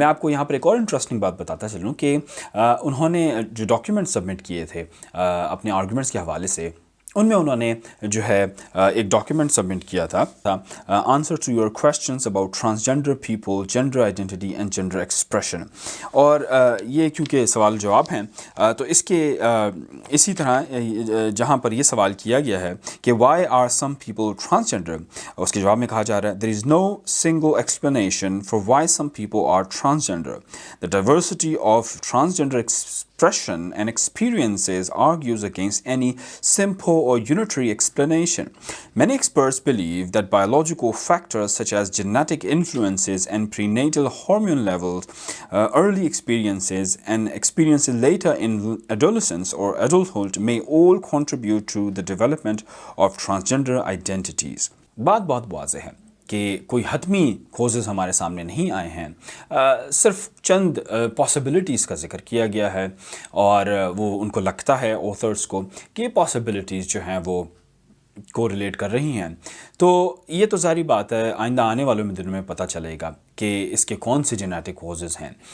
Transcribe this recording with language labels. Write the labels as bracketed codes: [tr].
[ur] میں آپ کو یہاں پر ایک اور انٹرسٹنگ بات بتاتا چلوں کہ انہوں نے جو ڈاکیومنٹ سبمٹ کیے تھے اپنے آرگومنٹس کے حوالے سے، ان میں انہوں نے جو ہے ایک ڈاکیومنٹ سبمٹ کیا تھا [en] Answer to your questions about transgender people, gender identity and gender expression. [ur] اور یہ کیونکہ سوال جواب ہیں تو اس کے اسی طرح جہاں پر یہ سوال کیا گیا ہے کہ [en] why are some people transgender, [ur] اس کے جواب میں کہا جا رہا ہے [en] There is no single explanation for why some people are transgender. The diversity of transgender expression and experiences argues against any simple or unitary explanation. Many experts believe that biological factors such as genetic influences and prenatal hormone levels, early experiences and experiences later in adolescence or adulthood may all contribute to the development of transgender identities. [ur] بات بہت واضح ہے کہ کوئی حتمی causes ہمارے سامنے نہیں آئے ہیں، صرف چند پاسبلٹیز کا ذکر کیا گیا ہے، اور وہ ان کو لگتا ہے آتھرز کو کہ یہ پاسبلٹیز جو ہیں وہ کو ریلیٹ کر رہی ہیں. تو یہ تو ظاہری بات ہے آئندہ آنے والوں دنوں میں پتہ چلے گا کہ اس کے کون سے جینیٹک کوزز ہیں.